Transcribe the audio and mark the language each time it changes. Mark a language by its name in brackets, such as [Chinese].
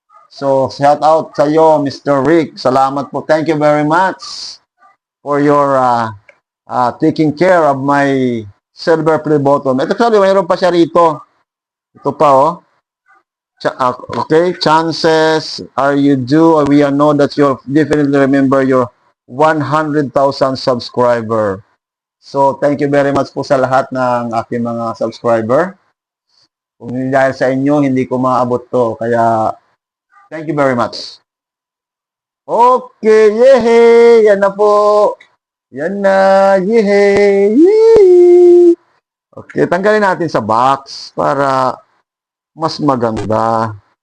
[English] So, shout out [Filipino] sa iyo, [English] Mr. Rick. [Filipino] Salamat po. [English] Thank you very much for your taking care of my silver play button. [Filipino] Ito actually, mayroon pa siya rito. Ito pa, okay, [English] chances are you do. We know that you'll definitely remember your 100,000 subscriber. [Filipino] So, [English] thank you very much [Filipino] po sa lahat ng aking mga subscriber. Kung hindi dahil sa inyo, hindi ko maabot to. [English] Kaya, thank you very much. [Filipino] Okay, yehey! Yan na po. Yan na, yehey! Yehey! Okay, tanggalin natin sa box para mas maganda.